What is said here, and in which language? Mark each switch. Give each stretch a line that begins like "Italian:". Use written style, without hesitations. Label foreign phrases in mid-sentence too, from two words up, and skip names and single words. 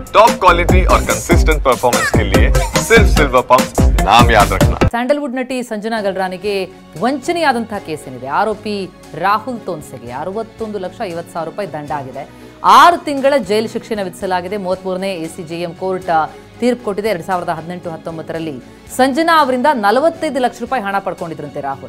English: top quality
Hindi: और
English: consistent performance
Hindi: के लिए सिर्फ सिल्वर पंप नाम याद रखना।
Kannada: ಸ್ಯಾಂಡಲ್ವುಡ್ ನಟಿ ಸಂಜನಾ ಗಲ್ರಾನಿಗೆ ವಂಚನೆಯಾದಂತಹ ಕೇಸ್ ಏನಿದೆ. ಆರೋಪಿ ರಾಹುಲ್ ತೋನ್ಸೆಗೆ 61,50,000 ರೂಪಾಯಿ ದಂಡ ಆಗಿದೆ. 6 ತಿಂಗಳ ಜೈಲು ಶಿಕ್ಷೆಯನ್ನು ವಿಧಿಸಲಾಗಿದೆ. 33ನೇ ACJM ಕೋರ್ಟ್ ತೀರ್ಪು ಕೊಟ್ಟಿದೆ. 2018-19ರಲ್ಲಿ ಸಂಜನಾ ಅವರಿಂದ 45 ಲಕ್ಷ ರೂಪಾಯಿ ಹಣ ಪಡ್ಕೊಂಡಿದ್ರಂತೆ ರಾಹುಲ್.